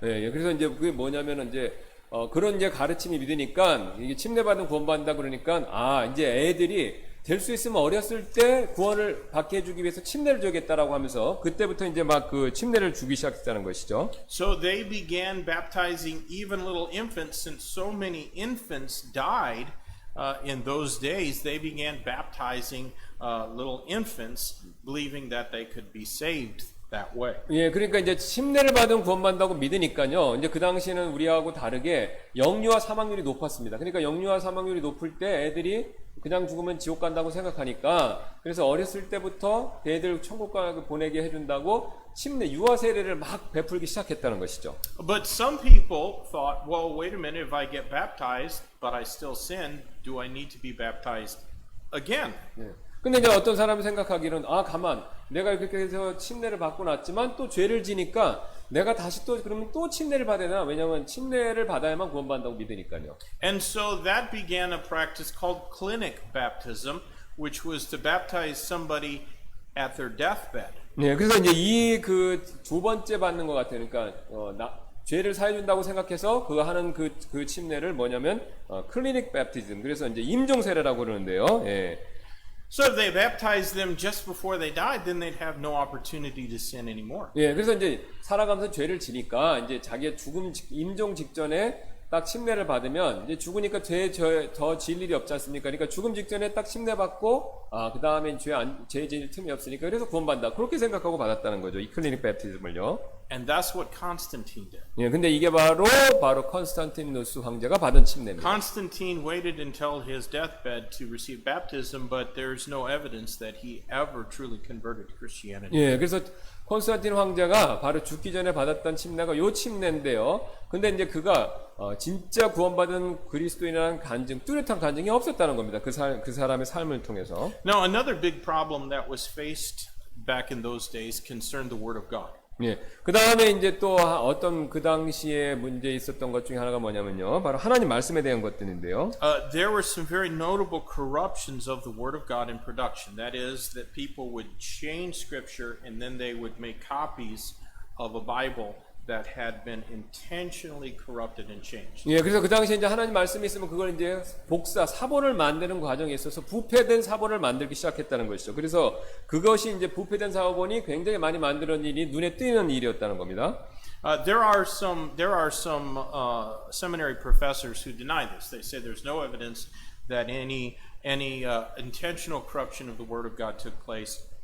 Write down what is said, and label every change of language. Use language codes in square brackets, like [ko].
[ko] 예, 그래서 이제 그게 뭐냐면은 이제 그런 이제 가르침이 믿으니까 이게 침례받은 구원받는다 그러니까 이제 애들이 될 수 있으면 어렸을 때 구원을 받게 해주기 위해서 침례를 주겠다라고 하면서 그때부터 이제 막 그 침례를 주기 시작했다는 것이죠. [en] So they began baptizing even little infants, since so many infants died in those days. They began baptizing little infants, believing that they could be saved that way. [ko] 예, 그러니까 이제 침례를 받으면 구원받는다고 믿으니까요. 이제 그 당시에는 우리하고 다르게 영유아 사망률이 높았습니다. 그러니까 영유아 사망률이 높을 때 애들이 그냥 죽으면 지옥 간다고 생각하니까 그래서 어렸을 때부터 애들 천국 가게 보내게 해준다고 침례 유아 세례를 막 베풀기 시작했다는 것이죠. [en] But some people thought, well, wait a minute, if I get baptized, but I still sin, do I need to be baptized again? [ko] 예. 근데 이제 어떤 사람이 생각하기는 가만 내가 그렇게 해서 침례를 받고 났지만 또 죄를 지니까 내가 다시 또 그러면 또 침례를 받아야 되나? 왜냐하면 침례를 받아야만 구원받는다고 믿으니까요. [en] And so that began a practice called clinic baptism, which was to baptize somebody at their deathbed. [ko] 네, 그래서 이제 이 두 번째 받는 것 같아요. 그러니까 죄를 사해준다고 생각해서 그거 하는 그 침례를 뭐냐면 클리닉 베프티즘. 그래서 이제 임종 세례라고 그러는데요. 예. [en] So if they baptized them just before they died, then they'd have no opportunity to sin anymore. [ko] 예, 그래서 이제 살아가면서 죄를 지니까 이제 자기의 임종 직전에 딱 침례를 받으면 이제 죽으니까 더 질 일이 없지 않습니까? 그러니까 죽음 직전에 딱 침례 받고 그 다음에 죄 지을 틈이 없으니까 그래서 구원받는다. 그렇게 생각하고 받았다는 거죠. 이 클리닉 베프티즘을요. [en] And that's what Constantine did. [ko] 예, 근데 이게 바로 컨스탄티누스 황제가 받은 침례입니다. [en] Constantine waited until his deathbed to receive baptism, but there's no evidence that he ever truly converted to Christianity. [ko] 예, 그래서 콘스탄틴 황제가 바로 죽기 전에 받았던 침례가 요 침례인데요. 근데 이제 그가 진짜 구원받은 그리스도인이라는 간증, 뚜렷한 간증이 없었다는 겁니다. 그 사람의 삶을 통해서. [en] Now, another big problem that was faced back in those days concerned the Word of God. [ko] 예. 그 다음에 이제 또 어떤 그 당시에 문제 있었던 것 중에 하나가 뭐냐면요. 바로 하나님 말씀에 대한 것들인데요. [en] There were some very notable corruptions of the Word of God in production. That is, that people would change Scripture and then they would make copies of a Bible that had been intentionally corrupted and changed. [ko] 예, 그래서 그 당시에 이제 하나님 말씀이 있으면 그걸 이제 사본을 만드는 과정에 있어서 부패된 사본을 만들기 시작했다는 것이죠. 그래서 그것이 이제 부패된 사본이 굉장히 많이 만드는 일이 눈에 띄는 일이었다는 겁니다. [en] There are some seminary professors who deny this. They say there's no evidence that any intentional corruption of the Word of God took place.